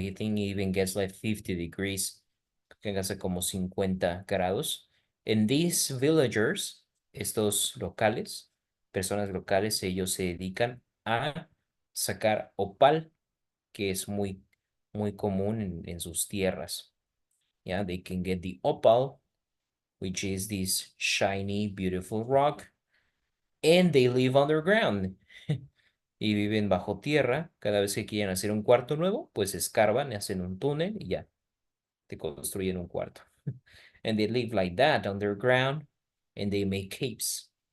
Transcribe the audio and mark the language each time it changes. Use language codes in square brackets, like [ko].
[en] I think it even gets like 50 degrees. [es] Que hace como 50 grados. En [en] these villagers, [es] estos locales, personas locales, ellos se dedican a sacar opal, que es muy común en sus tierras. [en] Yeah, they can get the opal, which is this shiny, beautiful rock, and they live underground. [es] Y viven bajo tierra. Cada vez que quieren hacer un cuarto nuevo, pues escarban, hacen un túnel y ya, te construyen un cuarto. [en] And they live like that underground, and they make caves.